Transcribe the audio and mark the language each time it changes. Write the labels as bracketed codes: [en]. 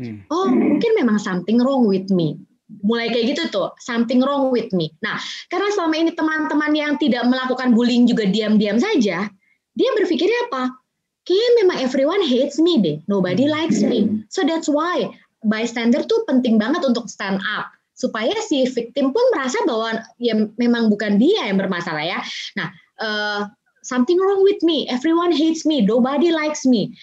[en] Oh [id] mungkin memang [en] something wrong with me. [id] Mulai kayak gitu tuh, [en] something wrong with me. [id] Nah karena selama ini teman-teman yang tidak melakukan bullying juga diam-diam saja, dia berpikirnya apa? Kayaknya memang [en] everyone hates me deh, nobody likes me. So that's why bystander [id] tuh penting banget untuk [en] stand up. [id] Supaya si victim pun merasa bahwa ya memang bukan dia yang bermasalah ya. [en] Nah, something wrong with me, everyone hates me, nobody likes me.